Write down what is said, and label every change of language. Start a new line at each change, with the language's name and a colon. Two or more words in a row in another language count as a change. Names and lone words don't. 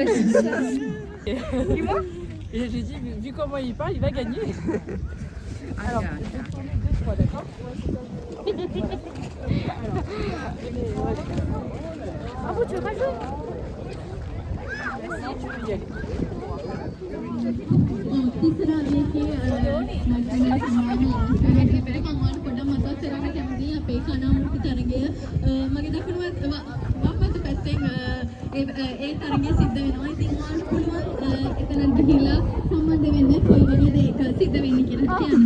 French: Et j'ai dit, vu comment il parle, il va gagner. Alors, deux fois, d'accord? Ah bon, tu veux pas jouer? Si, tu peux y aller.
Sinhala: ඒ තරගය සිද්ධ වෙනවා. ඉතින් ඔයාලට පුළුවන් එතනට ගිහිල්ලා සම්බන්ධ වෙන්න කොයි වගේ දෙයක සිද්ධ වෙන්නේ කියලා කියන්න.